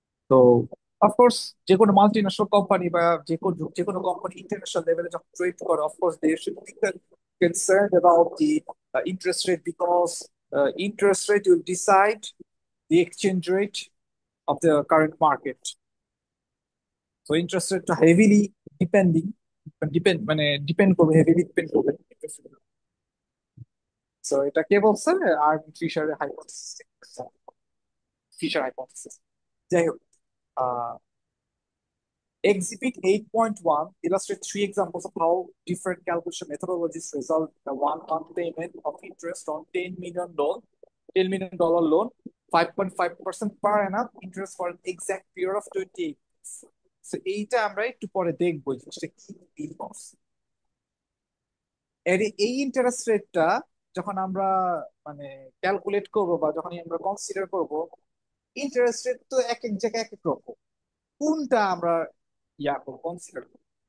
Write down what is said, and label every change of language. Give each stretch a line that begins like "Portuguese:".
Bangla: তো অফকোর্স যে কোনো মাল্টি ন্যাশনাল কোম্পানি বা যে কোনো কোম্পানি ইন্টারন্যাশনাল লেভেলে যখন ট্রেড করে,
English: Of course they should be concerned about the interest rate, because interest rate will decide the exchange rate of the current market. So interest rate heavily depending,
Bangla: মানে depend করবে, heavily depend করবে
English: interest rate।
Bangla: So এটা কে বলছে? আর ফিশারের hypothesis, fisher hypothesis. যাই হোক,
English: Exhibit 8.1 illustrates three examples of how different calculation methodologies result in a one-month payment of interest on $10 million loan, 5.5% per annum interest for an exact period of 28 months.
Bangla: So এইটা আমরা একটু পরে দেখবো জিনিসটা কি mean করছে। এর এই ইন্টারেস্ট রেটটা যখন আমরা মানে ক্যালকুলেট করব বা যখন আমরা কনসিডার করব, ইন্টারেস্ট রেট তো এক এক জায়গায় এক এক রকম, কোনটা আমরা কনসিডার করব।